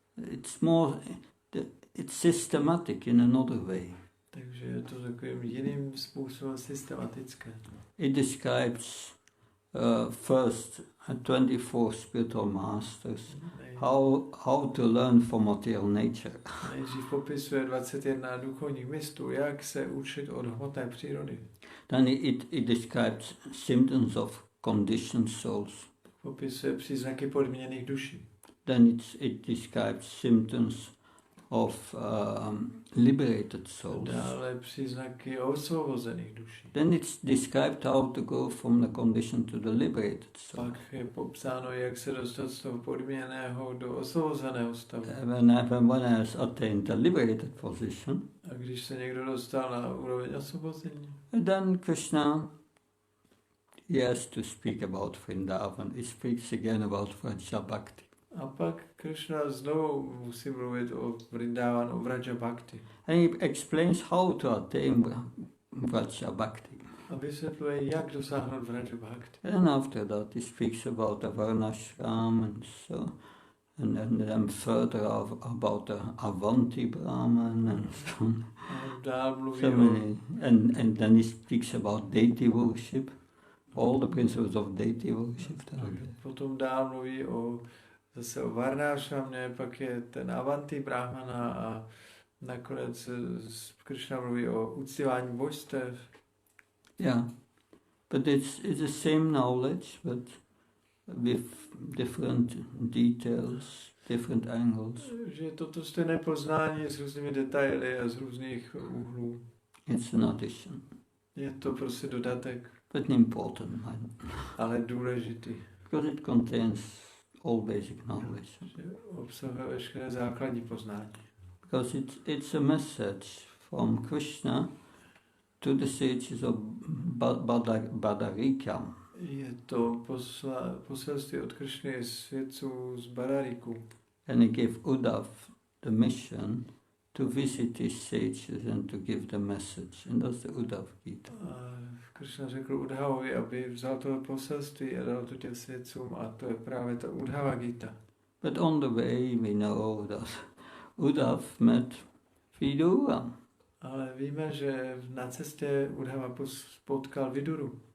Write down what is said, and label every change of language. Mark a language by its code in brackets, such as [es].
[en] It's more, it's systematic in another way. [cs] Takže je to takovým jiným způsobem systematické. [en] It describes first 24 spiritual masters, how to learn from material nature. [cs] Nejdřív popisuje 21 duchovních mistrů, jak se učit od hmotné přírody. [en] Then it describes symptoms of conditioned souls. [cs] Popisuje příznaky podmíněných duší. [en] Then it describes symptoms of liberated souls. [cs] Dále příznaky osvobozených duší. [en] Then it's described how to go from the condition to the liberated soul. [cs] Pak je popsáno, jak se dostat z toho podmíněného do osvobozeného stavu. [en] When one has attained the liberated position, [cs] A když se někdo dostal na úroveň osvobození, [en] then Krishna, he has to speak about Vrindavan. He speaks again about Vraja Bhakti. [cs] a pak Krishna znovu musí mluvit o Vrindavanu, o Vraja Bhakti. [en] And he explains how to attain Vraja Bhakti. [cs] A vysvětluje, jak dosáhnout Vraja Bhakti. [en] And after that he speaks about the Varnashram and so, and then further about the Avanti Brahman and so on. [cs] A dál mluví [en] So many, and then he speaks about deity worship, all the principles of deity worship. [cs] potom dál mluví zase o Varnášramě, pak je ten Avanti Brahmana a nakonec Krishna mluví o uctívání božstev. [en] Yeah, but it's the same knowledge, but with different details, different angles. [cs] Že je to stejné poznání s různými detaily a z různých úhlů. [en] It's an addition, [cs] Je to prostě dodatek, [en] but an important one, [cs] ale důležitý. [en] because it contains all basic knowledge. [cs] Že obsahuje veškeré základní poznání. [en] Because it's a message from Krishna to the sages of Badarika. [cs] Je to poselství od Krishny svědců z Badariku. [en] And he gave Uddhav the mission to visit his sages and to give the message. And that's the Uddhav Gita. [cs] A Krishna řekl Uddhavovi, aby vzal to poselství a dal to těm svědcům, a to je právě ta Uddhava Gita. [en] But on the way we know that Uddhav met Vidura. [cs] Ale víme, že na cestě Uddhava potkal Viduru.